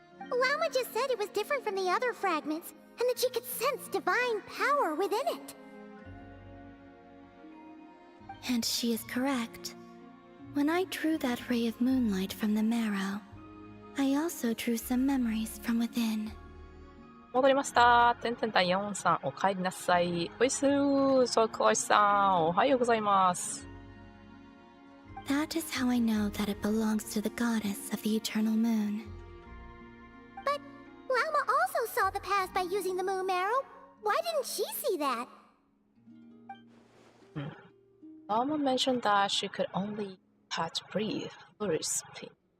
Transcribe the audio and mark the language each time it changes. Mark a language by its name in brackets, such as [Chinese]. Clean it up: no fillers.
[English] Llama just said it was different from the other fragments, and that she could sense divine power within it. And she is correct. When I drew that ray of moonlight from the marrow, I also drew some memories from within. [Japanese] 戻りました。てんてんたん4さん、お帰りなさい。おいすー、そうこいさん、おはようございます。 [English] That is how I know that it belongs to the goddess of the eternal moon. But Llama also saw the past by using the moon marrow. Why didn't she see that? Llama mentioned that she could only catch breathe, fluid speak.